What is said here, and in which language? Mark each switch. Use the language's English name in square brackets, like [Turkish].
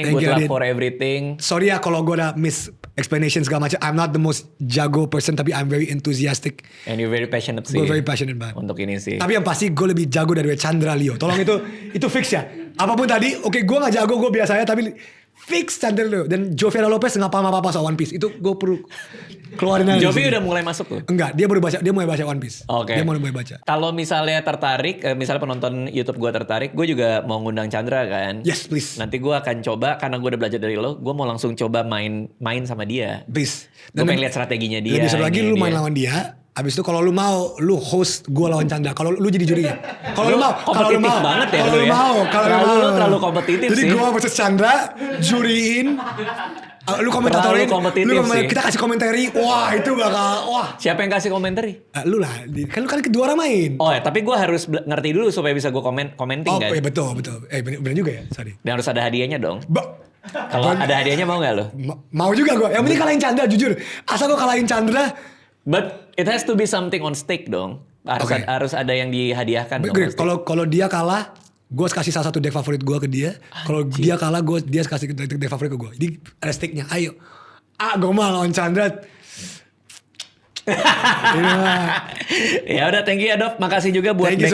[English] Good luck for everything. Sorry [Indonesian] ya kalau gue udah [English] miss explanation [Indonesian] segala macam. [English] I'm not the most jago person [Indonesian] tapi [English] I'm very enthusiastic. And you're very passionate [Indonesian] sih. Gue [English] very passionate [Indonesian] banget. Untuk ini sih. Tapi yang pasti gue lebih jago dari Chandra Leo. Tolong itu fix ya. Apapun tadi, oke gue gak jago, gue biasa ya. Tapi fix Chandra Leo. Dan Joviera Lopez gak paham apa-apa soal One Piece. Itu gue perlu keluarin aja. Jovi udah mulai masuk tuh? Enggak, dia mulai baca One Piece. Oke. Dia mulai baca. Kalau misalnya tertarik, misalnya penonton YouTube gue tertarik, gue juga mau ngundang Chandra kan. [English] Yes, please. [Indonesian] Nanti gue akan coba, karena gue udah belajar dari lo, gue mau langsung coba main sama dia. [English] Please. [Indonesian] Gue pengen lihat strateginya dia. Dan bisa lagi lu main lawan dia. Abis itu kalau lu mau, lu host gue lawan Chandra. Kalau lu jadi jurinya. Kalau lu mau, kompetitif banget ya. Kalau lu mau, lu terlalu kompetitif jadi sih. Jadi gue versus Chandra, juriin. Lu komentatorin, kita kasih komentari. Wah itu bakal, Siapa yang kasih komentari? Lu lah, kan lu kan kedua orang main. Oh ya, tapi gue harus ngerti dulu supaya bisa gue commenting kan. Oh iya betul. Bener juga ya, sorry. Dan harus ada hadiahnya dong. Kalau ada hadiahnya mau gak lo? Mau juga gue. Yang penting kalahin Chandra, jujur. Asal gue kalahin Chandra. [English] But it has to be something on stake [Indonesian] dong. Harus ada yang dihadiahkan dong. Kalau dia kalah, gue kasih salah satu deck favorit gue ke dia. Kalau dia kalah, dia kasih deck favorit ke gue. Jadi ada stake-nya. Ayo. Gue mau lawan Chandra. Ya udah, [English] thank you [Indonesian] ya Dov. Makasih juga buat decknya.